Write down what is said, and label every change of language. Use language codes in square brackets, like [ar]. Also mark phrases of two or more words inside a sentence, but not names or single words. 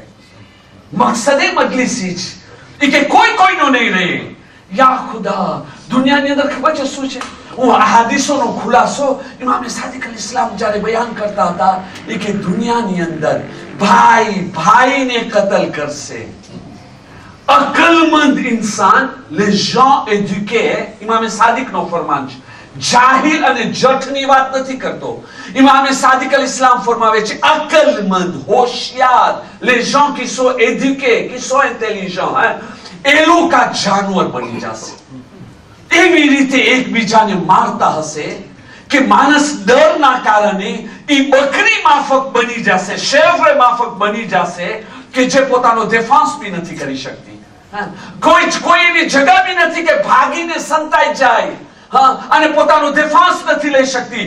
[gu] મકસદે મજલિસી છે કે કોઈનો નહીં રહે. યા ખુદા દુનિયાની અંદર ખબર છે શું છે? હું આ હાદીસોનો ખુલાસો ઇમામે સાદિક અલ ઇસ્લામ જ્યારે બયાન કરતા હતા કે દુનિયાની અંદર ભાઈ ભાઈને કતલ કરશે. અકલમંદ ઇન્સાન [fr] les gens éduqués, [gu] ઇમામે સાદિકનો ફરમાન છે, જાહિલ અને જઠની વાત નથી કરતો. ઇમામે સાદિક અલ ઇસ્લામ ફરમાવે છે અકલમંદ, હોશિયાર, [fr] les gens qui sont éduqués, qui sont intelligents, [gu] એ લોકો જાનવર બની જશે. એવી રીતે એકબીજાને મારતા હશે કે માણસ ડરના કારણે એ બકરી માફક બની જશે, શેફરે માફક બની જશે કે જે પોતાનો ડિફેન્સ બી નથી કરી શકતી. કોઈ એની જગ્યા બી નથી કે ભાગીને સંતાઈ જાય અને પોતાનો ડિફેન્સ નથી લઈ શકતી.